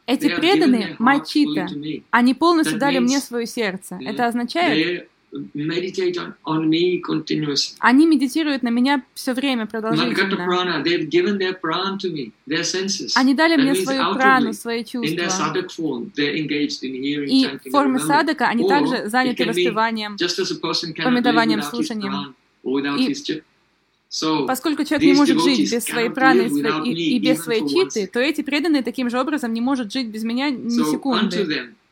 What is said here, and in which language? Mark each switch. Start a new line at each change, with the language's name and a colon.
Russian: Эти преданные мачита, они полностью дали мне свое сердце. Это означает?
English: Meditate on me continuously.
Russian: Они медитируют на меня все время продолжительно.
English: Prana, they've given their prana to me, their senses.
Russian: Они дали мне свою прану, свои чувства.
English: In their sadhak form, they're engaged in hearing, chanting,
Russian: и в форме садака они также заняты распеванием, памятованием, слушанием. И поскольку человек не может жить без своей праны и без своей читы, то эти преданные таким же образом не могут жить без меня ни секунды.